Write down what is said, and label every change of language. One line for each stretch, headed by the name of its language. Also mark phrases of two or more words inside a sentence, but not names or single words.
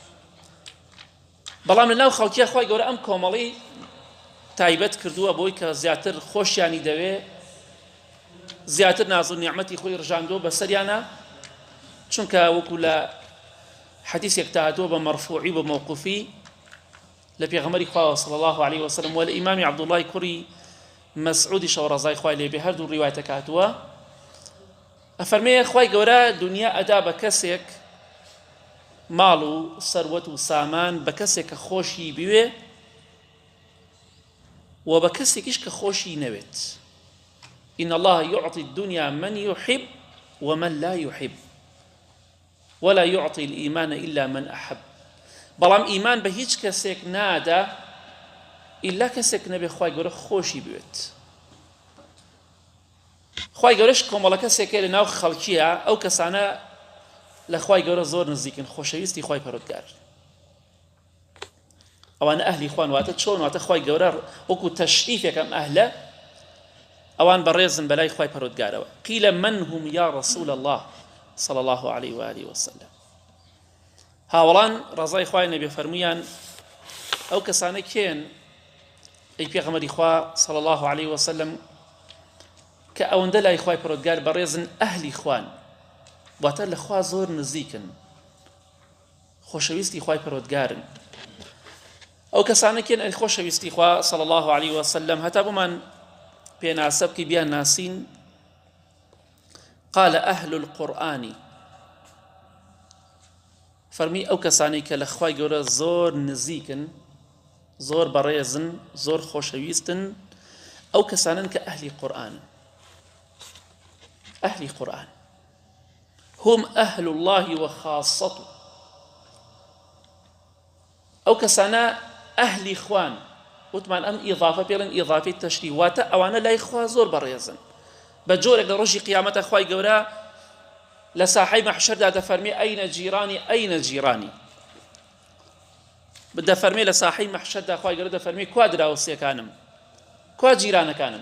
Central Kurdish: بەڵام لەناو خەڵکیە خوای گەورە ئەم کۆمەڵی تایبەت کردووە بۆی کە زیاتر خۆشیانی دەوێ، زیاتر ناز و نیعمەتی خۆی ڕژاندۆ بەسەریانە، چونکە وەکو لە حەدیثێک هاتووە بە مەرفوعی بە موقوفی لە پێغەمبەری خوا
Arabic: صلی الله علیه وسلم
Central Kurdish: و لە ئیمامی عەبدوڵڵای کوڕی مەسعودی شەو ڕەزای خوای لێبێ هەردوو ڕیوایەتەک هاتووە. ئەفەرمێ خوای گەورە دنیا ئەدا بە کەسێک ماڵ و سەروەت و سامان بە کەسێک کە خۆشی بوێ و بە کەسێکیش کە خۆشی نەوێت.
Arabic: إن الله يعطي الدنيا من يحب ومن لا يحب ولا يعطي الإيمان إلا من أحب.
Central Kurdish: بەڵام ئیمان بە هیچ کەسێک نادا ئیلا کەسێک نەبێ خوای گەورە خۆشی بوێت. خوای گەورەش کۆمەڵە کەسێکە لە ناو خەڵکیە ئەو کەسانە لە خوای گەورە زۆر نزیکن، خۆشەویستی خوای پەروەردگار، ئەوانە ئەهلی خوان. واتە چۆن؟ واتە خوای گەورە وەکو تەشریفێکم ئەهلە ئەوان بەڕێزن بەلای خوای پەروەردگارەوە.
Arabic: قیل من هم یا رسول الله صلی الله عليه و آله وسلم.
Central Kurdish: هاوڵان ڕەزای خوای نەبێ فەرموویان ئەو کەسانە کێن ئەی پێغەمبەری خوا
Arabic: صلی الله عليه وسلم
Central Kurdish: کە ئەوەندە لای خوای پەروەردگار بەڕێزن، ئەهلی خوان، واتە لە خوا زۆر نزیکن، خۆشەویستی خوای پەروەردگارن. ئەو کەسانە کێن ئەی خۆشەویستی خوا
Arabic: صلی الله عليه وسلم
Central Kurdish: هەتا بۆمان پێناسە بکەی بیان ناسین.
Arabic: قال أهل القرآن،
Central Kurdish: فەرمی ئەو کەسانی کە لە خوای گەورە زۆر نزیکن، زۆر بەڕێزن، زۆر خۆشەویستن، ئەو کەسانن کە ئەهلی قورئانن. ئەهلی قورئان
Arabic: هم أهل الله وخاصته.
Central Kurdish: ئەو کەسانە ئەهلی خوان، وتمان ئەم ئیضافە پێڵن ئیضافەی تەشریف، واتە ئەوانە لای خوا زۆر بەڕێزن. بە جۆرێک لە ڕۆژی قیامەتە خوای گەورە لە ساحەی مەحشەردا دەفەرمێ
Arabic: ئەینە جیرانی ئەینە جیرانی،
Central Kurdish: دەفەرمێ لە ساحەی مەحشەردا خوای گەورە دەفەرمێ کوا دراوسێکانم، کوا جیرانەکانم.